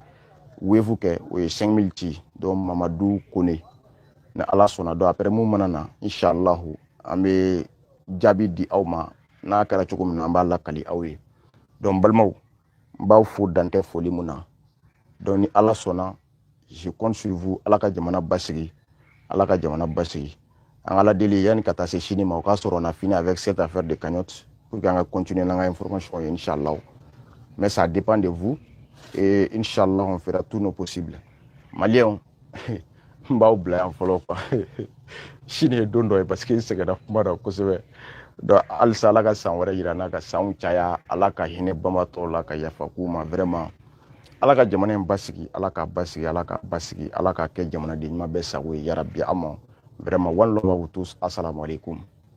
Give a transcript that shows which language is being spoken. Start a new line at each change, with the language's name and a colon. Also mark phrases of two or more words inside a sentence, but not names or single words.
Bambara: wave kɛ o ye 5000 ci donc Mamadou Kone ni ala sɔnna donc après mun mana na inshallah an bɛ jaabi di aw ma n'a kɛra cogo min na an b'a lakali aw ye donc balimaw n b'aw fo dantɛ foli mun na donc ni ala sɔnna
French: je compte sur vous
Bambara: ala ka jamana basigi ala ka jamana basigi an ala deli yani ka taa se sini ma o k'a sɔrɔ
French: on a fini avec cette affaire de cagnotte pour qu'on continue
Bambara: n'an ka information ye inshallah
French: mais ça dépend de vous et inshallah on fera tout nos possibles malien
Bambara: n b'aw bila yan fɔlɔ quoi sini ye don dɔ ye
French: parce que
Bambara: n sɛgɛnna kuma na kosɛbɛ donc halisa ala ka san wɛrɛ yira n'a ka sanw caya ala ka hinɛ banbatɔw la ka yafa k'u ma vraiment ala ka jamana in basigi ala ka basigi ala ka basigi ala ka kɛ jamanaden ɲuman bɛɛ sago ye yarabi ama vraiment
English: one love
French: à vous tous
Arabic: السلام عليكم